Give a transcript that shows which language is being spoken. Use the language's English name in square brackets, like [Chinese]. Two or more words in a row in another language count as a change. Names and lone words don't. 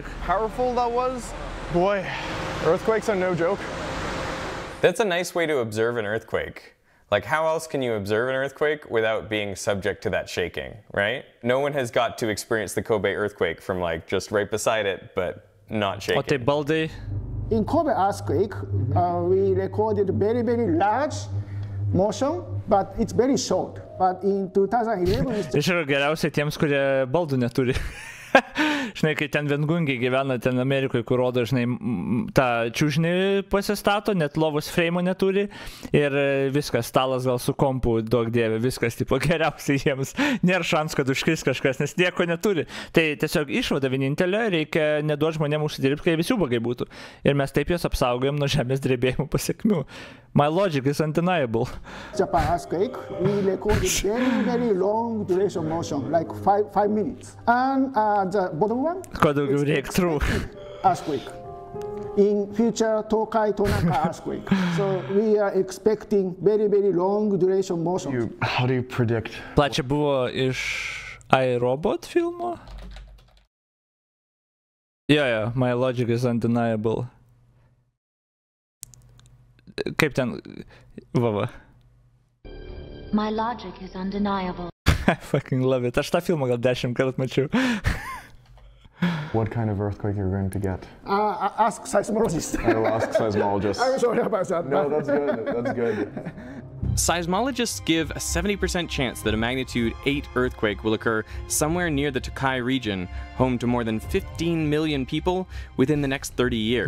[English] how powerful that was. Boy, earthquakes are no joke. That's a nice way to observe an earthquake. Like, how else can you observe an earthquake without being subject to that shaking, right? No one has got to experience the Kobe earthquake from like just right beside it, but not shaking. [Lithuanian] O tai baldai. [English] In Kobe earthquake, we recorded very, very large motion, but it's very short. But in 2011... [Lithuanian] Iš yra geriausiai tiems, kurie baldų neturi. Žinai, kai ten viengungiai gyvena ten Amerikoje, kur rodo, žinai, tą čiužnį pasistato, net lovos freimo neturi ir viskas, stalas gal su kompu, daug dievė, viskas, tipo, geriausiai jiems. Nėra šans, kad užkris kažkas, nes nieko neturi. Tai tiesiog išvada vienintelė, reikia neduoti žmonėms užsidirbti, kai visi ubagai būtų. Ir mes taip juos apsaugojam nuo žemės drebėjimo pasiekmių. [English] My logic is undeniable. Japan earthquake, we recorded very, very long duration motion, like 5 minutes. And the bottom one is earthquake. In future Tokai Tonaka earthquake. So we are expecting very, very long duration motion. How do you predict? [Lithuanian] Plačia buvo iš iRobot filmo? [English] Yeah, my logic is undeniable. [Lithuanian] Kaip ten... Vava. [English] My logic is undeniable. I fucking love it. [Lithuanian] Aš tą filmą gal 10 kartų mačiau. [English] What kind of earthquake you're going to get? Ask seismologist. I will ask seismologist. I'm sorry about that. No, that's good. That's good. Seismologists give a 70% chance that a magnitude 8 earthquake will occur somewhere near the Tokai region, home to more than 15 million people, within the next 30 years.